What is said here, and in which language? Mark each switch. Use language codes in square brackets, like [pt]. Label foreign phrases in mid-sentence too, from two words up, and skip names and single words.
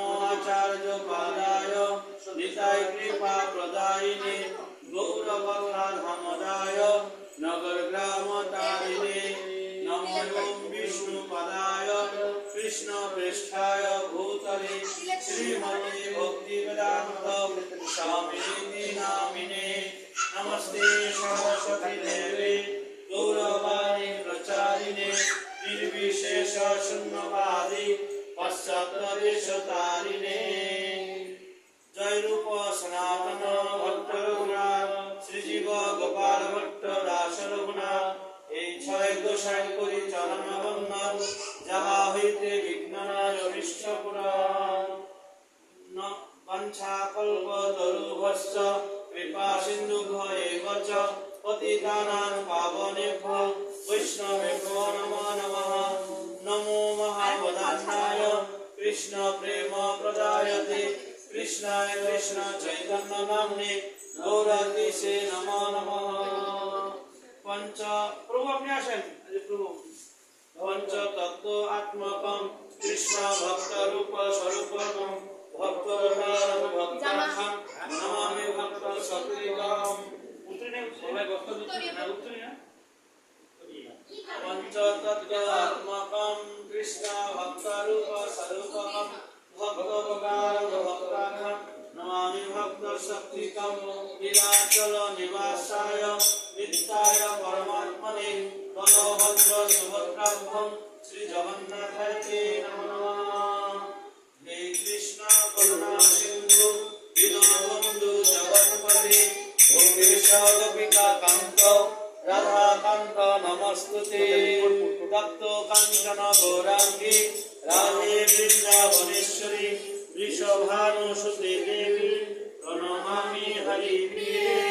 [sa] आचार्य पादाय निताय कृपा प्रदायिने गौरवधामदाय नगर ग्राम तारिणे नमोऽयं विष्णुपदाय कृष्ण पृष्ठाय भूतले श्रीमते भक्तिवेदान्त स्वामिनीति नामिने नमस्ते सरस्वती देवे गौरवाणी प्रचारिणे निर्विशेष शून्यवादी पश्चात्देशतारिणे जय रूप सनातन भट्ट रघुनाथ श्रीजीव गोपाल भट्ट दास रघुनाथ [bn] এই ছয় গোসাই করি চরণ বন্দন যাহা হইতে বিঘ্ননায় অনিষ্ট পুরাণ [sa] পঞ্চা কল্প তরুভস্য কৃপা সিন্ধুভ্য এব চ পতিতানাং পাবনেভ্যো বৈষ্ণবেভ্যো নমো নমঃ নমো মহাবদান্নায় কৃষ্ণ প্রেম প্রদায়তে কৃষ্ণায় কৃষ্ণ চৈতন্য নাম্নে গৌরাতিশে নমো নমঃ [hi] पंच प्रभु अपने आसन अरे प्रभु [sa] पंच तत्व आत्मकम कृष्ण भक्त रूप स्वरूपम भक्त भक्ताखम नमामि भक्त सत्रिकम [hi] उतरने समय भक्त उतरने [sa] पंच तत्व आत्मकम कृष्ण भक्त रूप स्वरूपम भक्त भक्ताखम नमामि भक्त सत्रिकम नीलाचल निवासाय नित्याय परमात्मने बलभद्र सुभद्राभ्यं श्री जगन्नाथाय नमो नमः हे कृष्ण करुणा सिंधु दीनबन्धु जगत्पते गोपेश गोपिका कान्त राधा कान्त नमस्तुते तप्त काञ्चन गौराङ्गी राधे वृन्दावनेश्वरी वृषभानुसुते देवी प्रणमामि हरिप्रिये